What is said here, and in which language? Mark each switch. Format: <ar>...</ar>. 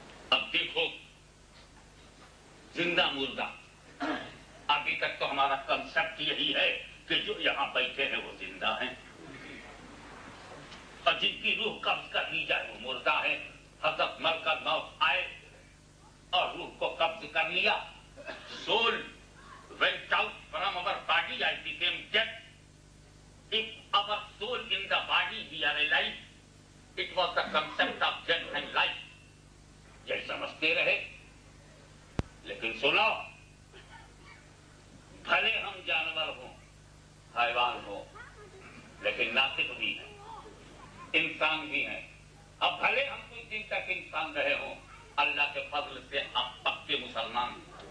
<ur>اب دیکھو زندہ مردہ، ابھی تک تو ہمارا کنسپٹ یہی ہے کہ جو یہاں بیٹھے ہیں وہ زندہ ہیں اور جن کی روح قبض کر لی جائے وہ مردہ ہے. حضرت ملکہ موت آئے اور روح کو قبض کر لیا.</ur> <en>Soul went out from our body, I became dead. If our soul in the body, we are alive. It was the concept of death and life.</en> <ur>یہ سمجھتے رہے. لیکن سنو، بھلے ہم جانور ہوں، حیوان ہوں، لیکن ناطق بھی ہیں، انسان بھی ہیں. اب بھلے ہم کچھ دن تک انسان رہے ہوں، اللہ کے فضل سے اب پکے مسلمان ہیں.</ur>